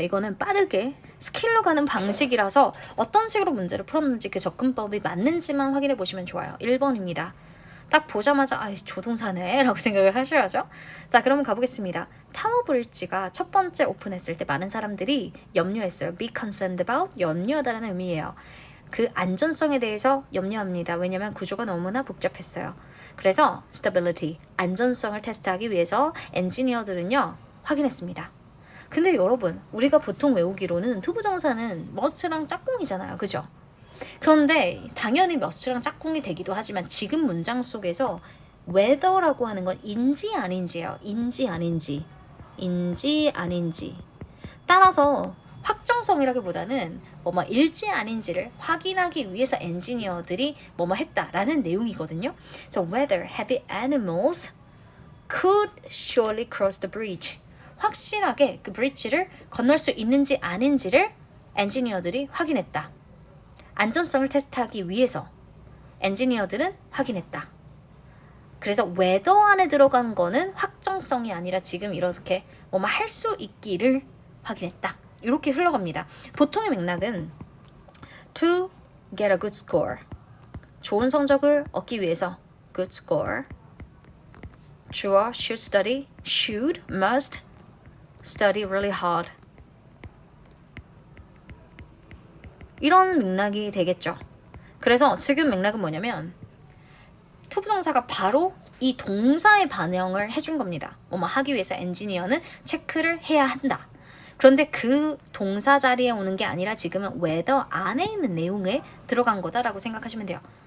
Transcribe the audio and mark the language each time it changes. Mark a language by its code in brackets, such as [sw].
[ko] 이거는 빠르게 스킬로 가는 방식이라서 어떤 식으로 문제를 풀었는지 그 접근법이 맞는지만 확인해 보시면 좋아요. 1번입니다. 딱 보자마자 아, 조동사네 라고 생각을 하셔야죠. 자, 그러면 가보겠습니다. 타워 브릿지가 첫 번째 오픈했을 때 많은 사람들이 염려했어요. be concerned about, 염려하다는 의미예요. 그 안전성에 대해서 염려합니다. 왜냐하면 구조가 너무나 복잡했어요. 그래서 stability, 안전성을 테스트하기 위해서 엔지니어들은요, 확인했습니다. 근데 여러분, 우리가 보통 외우기로는 투부정사는 must랑 짝꿍이잖아요. 그죠? 그런데 당연히 must랑 짝꿍이 되기도 하지만 지금 문장 속에서 whether라고 하는 건 인지 아닌지예요. 인지 아닌지. 인지 아닌지. 따라서 확정성이라기보다는 뭐뭐 일지 아닌지를 확인하기 위해서 엔지니어들이 뭐뭐 했다라는 내용이거든요. [en] So whether heavy animals could surely cross the bridge. [ko] 확실하게 그 브릿지를 건널 수 있는지 아닌지를 엔지니어들이 확인했다. 안전성을 테스트하기 위해서 엔지니어들은 확인했다. 그래서 whether 안에 들어간 거는 확정성이 아니라 지금 이렇게 뭐뭐 할 수 있기를 확인했다. 이렇게 흘러갑니다. 보통의 맥락은 [en] to get a good score. [ko] 좋은 성적을 얻기 위해서 [en] good score. [ko] 주어 [en] should study, should, must study really hard. [ko] 이런 맥락이 되겠죠. 그래서 지금 맥락은 뭐냐면 투부정사가 바로 이 동사의 반영을 해준 겁니다. 뭐뭐 하기 위해서 엔지니어는 체크를 해야 한다. 그런데 그 동사 자리에 오는 게 아니라 지금은 whether 안에 있는 내용에 들어간 거다라고 생각하시면 돼요.